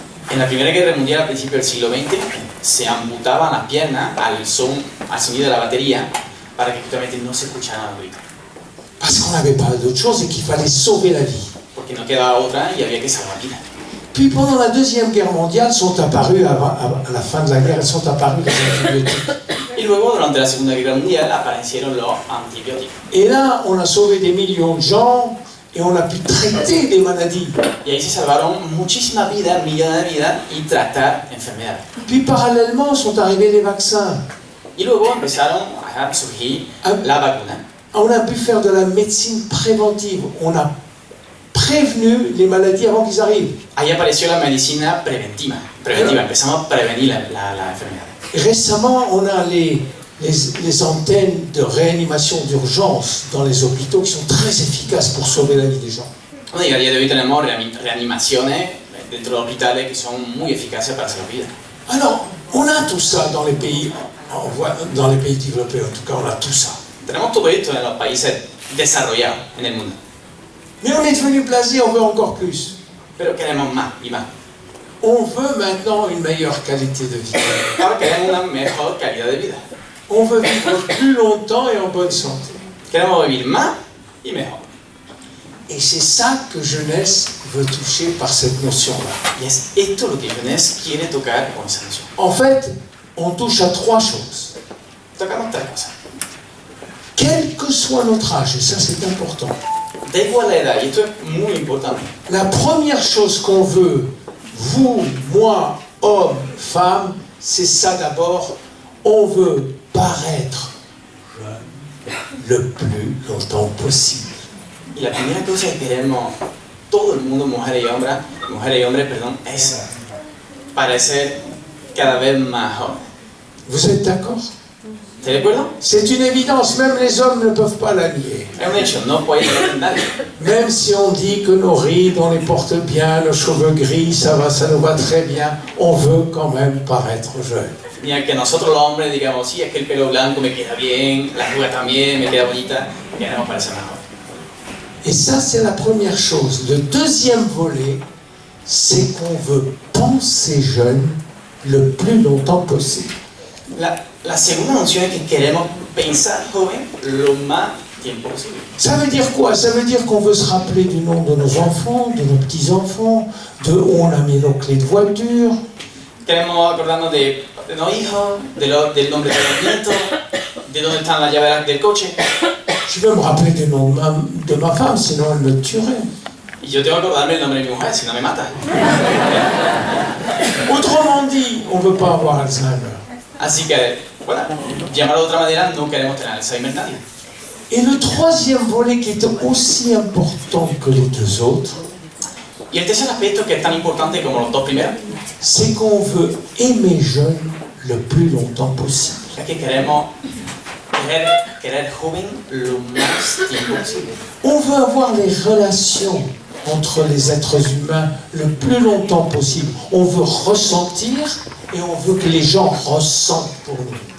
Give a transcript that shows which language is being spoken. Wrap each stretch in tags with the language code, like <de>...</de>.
<es>En la Primera Guerra Mundial, al principio del siglo XX, se amputaban las piernas al sonido de la batería para que justamente no se escucharan los gritos.</es> <fr>Parce qu'on n'avait pas d'autre chose et qu'il fallait sauver la vie.</fr> <es>Porque no quedaba otra y había que salvar vidas.</es> <fr>Puis pendant la Deuxième Guerre mondiale, sont apparus, à la fin de la guerre, sont apparus les antibiotiques.</fr> <es>Y luego, durante la Segunda Guerra Mundial, aparecieron los antibióticos.</es> <fr>Et là, on a sauvé des millions de gens et on a pu traiter des maladies.</fr> <es>Y ahí se salvaron muchísimas vidas, millones de vidas, y tratar enfermedades.</es> <fr>Puis parallèlement, sont arrivés les vaccins.</fr> <es>Y luego empezaron a surgir la vacuna.</es> <fr>On a pu faire de la médecine préventive. On a prévenu les maladies avant qu'ils arrivent.</fr> <es>Ahí apareció la medicina preventiva. Empezamos a prevenir la enfermedad.</es> <fr>Et récemment, on a les antennes de réanimation d'urgence dans les hôpitaux qui sont très efficaces pour sauver la vie des gens.</fr> <es>Bueno, y a día de hoy tenemos reanimaciones dentro de hospitales que son muy eficaces para salvar vidas.</es> <fr>Alors, on a tout ça dans les pays, dans les pays développés, en tout cas, on a tout ça.</fr> <es>Tenemos todo esto en los países desarrollados en el mundo.</es> <fr>Mais on est devenu blasé, on veut encore plus.</fr> <es>Pero queremos más y más.</es> <fr>On veut maintenant une meilleure qualité de vie.</fr> <es>Ahora queremos una mejor calidad de vida.</es> <fr>On veut vivre plus longtemps et en bonne santé.</fr> <es>Queremos vivir más y mejor.</es> <fr>Et c'est ça que Jeunesse veut toucher par cette notion-là.</fr> <es>Y es esto lo que Jeunesse quiere tocar con esa noción.</es> <fr>En fait, on touche à trois choses.</fr> <es>Tocamos tres cosas.</es> <fr>Quel que soit notre âge, et ça c'est important.</fr> <es>Da igual la edad, y esto es muy importante.</es> <fr>La première chose qu'on veut, vous, moi, hommes, femmes, c'est ça d'abord. On veut paraître jeune le plus longtemps possible.</fr> <es>Y la primera cosa que queremos todo el mundo, mujeres y hombres, es parecer cada vez más jóvenes.</es> <fr>Vous êtes d'accord?</fr> <es>¿Estás de acuerdo?</es> <fr>C'est une évidence, même les hommes ne peuvent pas la nier.</fr> <es>Es un hecho, no puede ser nadie.</es> <fr>Même si on dit que nos rides, on les porte bien, nos cheveux gris, ça nous va très bien, on veut quand même paraître jeune.</fr> <es>Ni a que nosotros los hombres digamos, sí, es que el pelo blanco me queda bien, la arruga también me queda bonita, queremos parecer más jóvenes.</es> <fr>Et ça, c'est la première chose. Le deuxième volet, c'est qu'on veut penser jeune le plus longtemps possible.</fr> <es>La segunda noción es que queremos pensar joven lo más tiempo posible.</es> <fr>Ça veut dire quoi? Ça veut dire qu'on veut se rappeler du nom de nos enfants, de nos petits-enfants, de où on a mis nos clés de voiture.</fr> <es>Queremos acordarnos de los hijos, del nombre de los nietos, de dónde están las llaves del coche.</es> <fr>Je veux me rappeler du nom de ma femme, sinon elle me tuerait.</fr> <es>Y yo tengo que acordarme el nombre de mi mujer, si no me mata.</es> <fr>Autrement dit, on ne veut pas avoir Alzheimer.</fr> <es>Así que, bueno, llamarlo de otra manera, no queremos tener Alzheimer nadie.</es> <fr>Et le troisième volet qui est aussi important que les deux autres,</fr> <es>Y el tercer aspecto, que es tan importante como los dos primeros,</es> <fr>c'est qu'on veut aimer jeune le plus longtemps possible.</fr> <es>es que queremos querer joven lo más tiempo posible.</es> <fr>On veut avoir les relations entre les êtres humains le plus longtemps possible. On veut ressentir et on veut que les gens ressentent pour nous.</fr>